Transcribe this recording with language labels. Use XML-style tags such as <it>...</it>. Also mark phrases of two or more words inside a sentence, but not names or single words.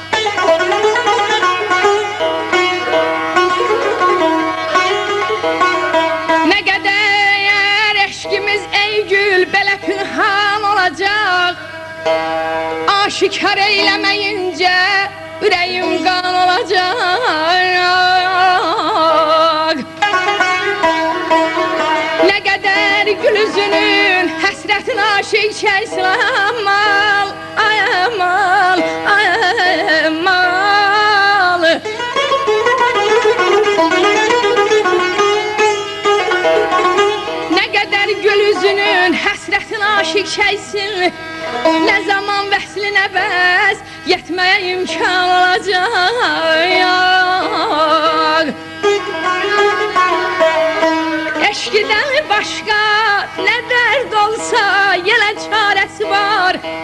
<az>Ne kadar eşkimiz ey gül belə pünhan olacak. Aşikar eylemeyince yüreğim kan olacak. Ne kadar gül üzünün həsrətin aşık çəksin amal, ay amal, ay amal. Ne kadar gül üzünün həsrətin aşık çəksin, ne zaman vəslinə bəs yetməyə imkan olacak.</az> <tr>Eşkiden başka ne dert olsa yine çaresi var.</tr>